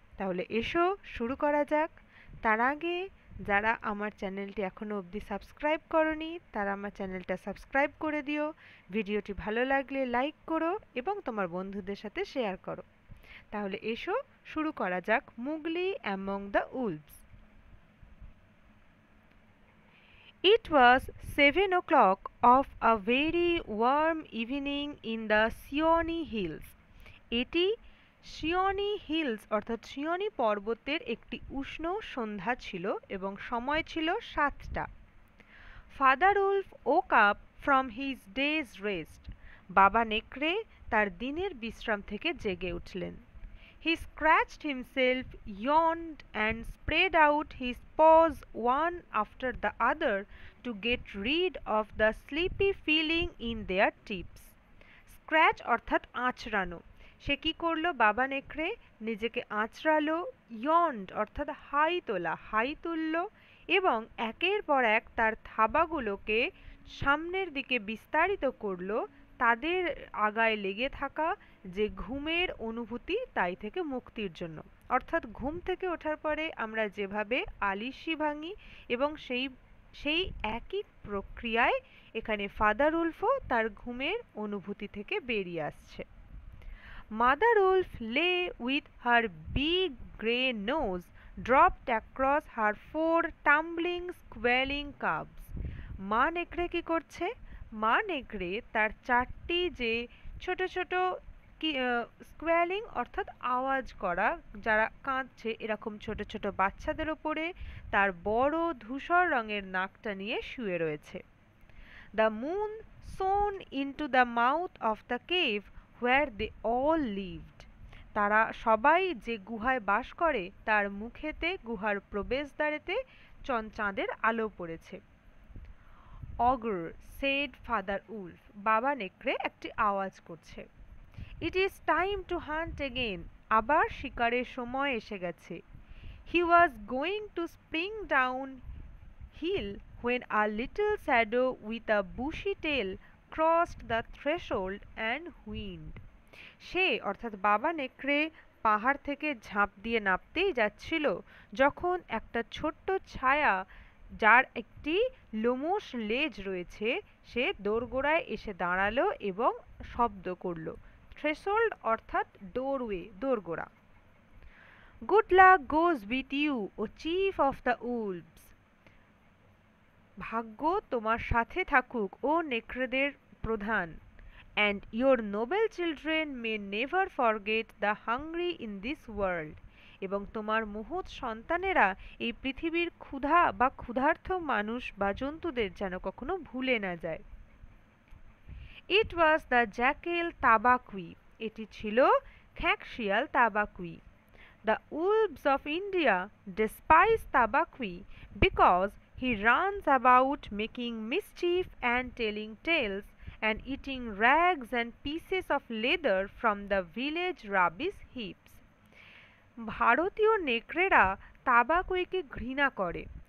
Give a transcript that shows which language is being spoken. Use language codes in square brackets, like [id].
[bn] তাহলে এসো শুরু করা যাক। তার আগে যারা আমার চ্যানেলটি এখনও অবধি সাবস্ক্রাইব করনি তারা আমার চ্যানেলটা সাবস্ক্রাইব করে দিও, ভিডিওটি ভালো লাগলে লাইক করো এবং তোমার বন্ধুদের সাথে শেয়ার করো। তাহলে এসো শুরু করা যাক মুগলি among the Wolves. [en] It was 7 o'clock of a very warm evening in the Seoni Hills. [bn] এটি সিওনি হিলস অর্থাৎ সিওনি পর্বতের একটি উষ্ণ সন্ধ্যা ছিল এবং সময় ছিল 7টা। [en] Father wolf woke up from his day's rest. [bn] বাবা নেকড়ে তার দিনের বিশ্রাম থেকে জেগে উঠলেন। [en] He scratched himself, yawned, and spread out his paws one after the other to get rid of the sleepy feeling in their tips. [bn] Scratch অর্থাৎ আঁচড়ানো। সে কি করলো? বাবা নেকড়ে নিজেকে আঁচড়ালো, yawned অর্থাৎ হাই তোলা, হাই তুলল, এবং একের পর এক তার থাবাগুলোকে সামনের দিকে বিস্তারিত করলো, তাদের আগায় লেগে থাকা যে ঘুমের অনুভূতি তাই থেকে মুক্তির জন্য। অর্থাৎ ঘুম থেকে ওঠার পরে আমরা যেভাবে আলিশি ভাঙি এবং সেই একই প্রক্রিয়ায় এখানে ফাদার উলফও তার ঘুমের অনুভূতি থেকে বেরিয়ে আসছে। [en] Mother wolf lay with her big grey nose dropped across her 4 tumbling squealing cubs. [bn] মা নেকড়ে কি করছে? মা নেকড়ে তার 4টি যে ছোট ছোট স্কোয়ালিং অর্থাৎ আওয়াজ করা, যারা কাঁদছে এরকম ছোট ছোট বাচ্চাদের ওপরে তার বড় ধূসর রঙের নাকটা নিয়ে শুয়ে রয়েছে। [en] The moon shone into the mouth of the cave where they all lived. [bn] তারা সবাই যে গুহায় বাস করে তার মুখেতে, গুহার প্রবেশদ্বারেতে চাঁদের আলো পড়েছে। অগর said ফাদার উলফ, বাবা নেকড়ে একটি আওয়াজ করছে। [en] It is time to hunt again. [bn] আবার শিকারের সময় এসে গেছে। [en] He was going to spring down hill when a little shadow with a bushy tail crossed the threshold and whined. [bn] সে অর্থাৎ বাবা নেকড়ে পাহাড় থেকে ঝাঁপ দিয়ে নামতেই যাচ্ছিল যখন একটা ছোট্ট ছায়া, যার একটি লোমশ লেজ রয়েছে, সে দোরগোড়ায় এসে দাঁড়ালো এবং শব্দ করলো। [en] Threshold অর্থাৎ doorway, দোরগোড়া। Good luck goes with you O chief of the wolves. [bn] ভাগ্য তোমার সাথে থাকুক ও নেকড়েদের প্রধান। [en] And your noble children may never forget the hungry in this world. [bn] এবং তোমার মহৎ সন্তানেরা এই পৃথিবীর ক্ষুধা বা ক্ষুধার্ত মানুষ বা জন্তুদের যেন কখনো ভুলে না যায়। [en] It was the jackal Tabaqui. [bn] এটি ছিল খ্যাঁকশিয়াল তাবাকুই। [en] The wolves of India despise Tabaqui because he runs about making mischief and telling tales and eating rags and pieces of leather from the village rubbish heaps. [bn] ভারতীয় নেকড়েরা তাবাকুইকে ঘৃণা করে,